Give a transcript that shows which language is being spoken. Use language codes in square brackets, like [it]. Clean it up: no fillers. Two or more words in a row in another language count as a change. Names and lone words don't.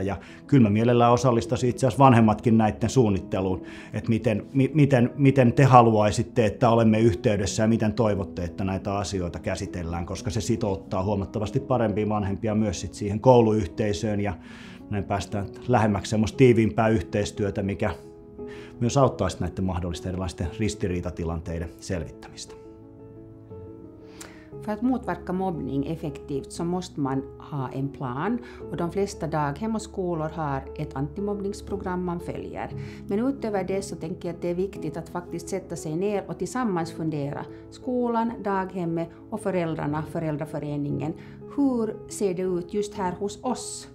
[fi] Ja kyllä mä mielellään osallistaisin itse asiassa vanhemmatkin näiden suunnitteluun, että miten te haluaisitte, että olemme yhteydessä ja miten toivotte, että näitä asioita käsitellään, koska se sitouttaa huomattavasti parempia vanhempia myös sit siihen kouluyhteisöön ja näin päästään lähemmäksi semmoista tiiviimpää yhteistyötä, mikä myös auttaisi näiden mahdollisten erilaisten ristiriitatilanteiden selvittämistä. [sv] För att motverka mobbning effektivt så måste man ha en plan och de flesta daghem och skolor har ett antimobbningsprogram man följer. Men utöver det så tänker jag att det är viktigt att faktiskt sätta sig ner och tillsammans fundera, skolan, daghemmet och föräldrarna, föräldraföreningen, hur ser det ut just här hos oss?